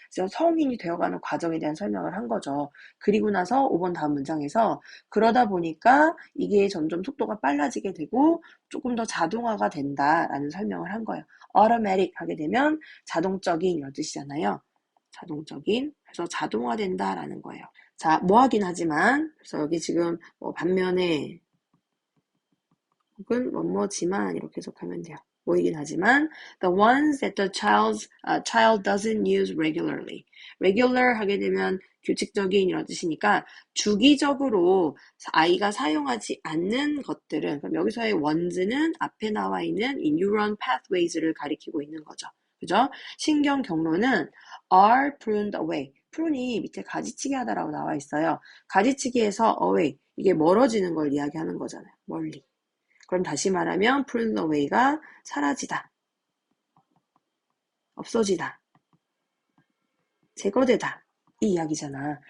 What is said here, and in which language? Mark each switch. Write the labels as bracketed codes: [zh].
[ko] 그래서 성인이 되어가는 과정에 대한 설명을 한 거죠. 그리고 나서 5번 다음 문장에서 그러다 보니까 이게 점점 속도가 빨라지게 되고 조금 더 자동화가 된다라는 설명을 한 거예요. automatic 하게 되면 자동적인 이런 뜻이잖아요. 자동적인. 그래서 자동화된다라는 거예요. 자, 뭐 하긴 하지만, 그래서 여기 지금 반면에 혹은 뭐뭐지만 이렇게 해석하면 돼요. 뭐이긴 하지만 [en] the ones that the child doesn't use regularly. regular [ko] 하게 되면 규칙적인 이런 뜻이니까 주기적으로 아이가 사용하지 않는 것들은, 그럼 여기서의 ones는 앞에 나와 있는 이 [en] neuron pathways [ko] 를 가리키고 있는 거죠. 그죠? 신경 경로는 [en] are pruned away. [ko] prun이 밑에 가지치기 하다라고 나와 있어요. 가지치기에서 away, 이게 멀어지는 걸 이야기하는 거잖아요. 멀리. 그럼 다시 말하면 [en] pruned away [ko] 가 사라지다, 없어지다, 제거되다, 이 이야기잖아.